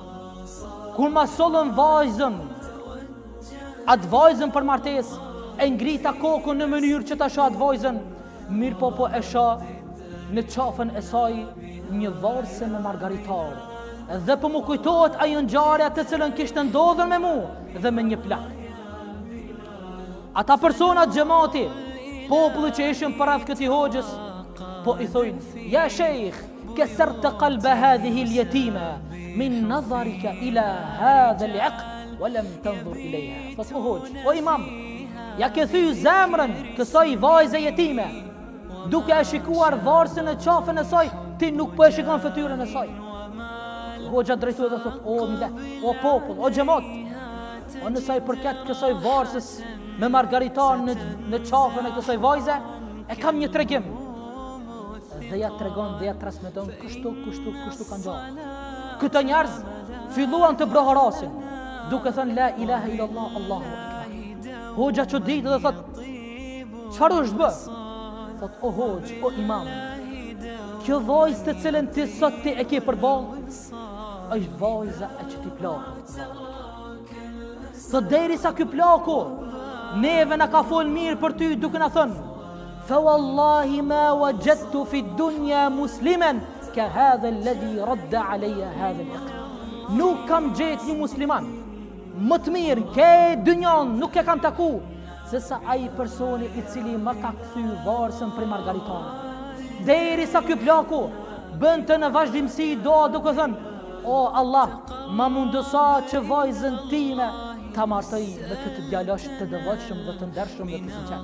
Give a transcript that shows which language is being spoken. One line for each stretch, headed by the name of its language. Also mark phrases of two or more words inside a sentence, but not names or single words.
Albanian: Kur ma sollën vajzën, atë vajzën për martesë, e ngrita kokën në mënyrë që ta shoh atë vajzën, mirë po e shoh në qafën e saj një varse me margaritar. Dhe po më kujtohet ajo ngjarje të cilën kishte ndodhur me mua dhe me një plak. Ata personat xhamati, populli që ishin përreth këtij hoxhës, po i thojnë:
Arabic: "يا شيخ كسرت قلب هذه اليتيمة من نظرك إلى هذا العقد ولم تنظر إليها."
Albanian: Fas o imam, ja ke thy zemrën kësaj vajze jetime, duke e shikuar varsin e qafën e saj, ti nuk po e shikon fytyrën e saj. Hoxha drejtoi dhe thot: "O millet, o popull, o xhamat, o nëse i përket kësaj varsës me margaritan në qafën e kësaj vajze, e kam një tregim." Dhe ja tregon dhe ja transmeton kështu kanë gjallë. Këto njerëz filluan të brohorasin, duke thënë
Arabic: لا إله إلا الله، الله أكبر.
Albanian: Hoxha çuditë dhe thot: "Çfarë është bë?" Thot: "O hoxh, o imam, kjo vajzë të cilën ti sot ti e ke përballë, është vajza e që ti plakut." Thot: "Derisa ky plaku neve na ka fol mirë për ty, duke na thënë:
Arabic: فوالله ما وجدت في الدنيا مسلما كهذا الذي رد علي هذا العقد."
Albanian: Nuk kam gjetë një musliman më të mirë ke dynjan, nuk e kam taku se sa ai personi i cili më ka kthy varsën për margaritanën. Derisa ky plaku bënte në vazhdimsi doa duke thënë: "O Allah, ma mundësa që vajzën time ta martoj me këtë djalosh të devotshëm dhe të ndershëm dhe të sinqert.